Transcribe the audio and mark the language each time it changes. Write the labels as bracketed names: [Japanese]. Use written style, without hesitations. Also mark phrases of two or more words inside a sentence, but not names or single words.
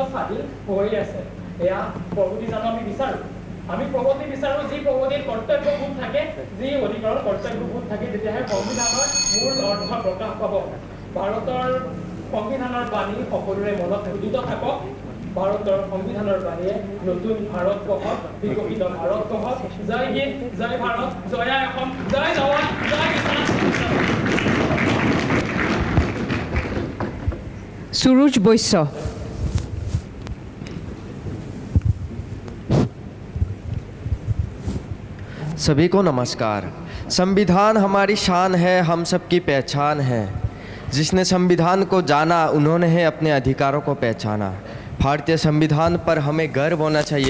[Assamese] ফাদিল হৈ আছে এয়া প্ৰগতি জানো আমি বিচাৰোঁ আমি প্ৰগতি বিচাৰোঁ যি প্ৰগতিৰ কৰ্তব্যবোধ থাকে যি অধিকাৰৰ কৰ্তব্যবোধ থাকে তেতিয়াহে সংবিধানৰ মূল অৰ্থ প্ৰকাশ পাব ভাৰতৰ সংবিধানৰ বাণী সকলোৰে মনত উদিত থাকক ভাৰতৰ সংবিধানৰ বাণীয়ে নতুন ভাৰত গঢ়ক বিকশিত ভাৰত গঢ়ক জয় হিন্দ জয় ভাৰত জয় অসম জয় জৱান জয় কিষাণ সুৰুজ বৈশ্য [Hindi] सभी को नमस्कार संविधान हमारी शान है हम सबकी पहचान है जिसने संविधान को जाना उन्होंने ही अपने अधिकारों को पहचाना भारतीय संविधान पर हमें गर्व होना चाहिए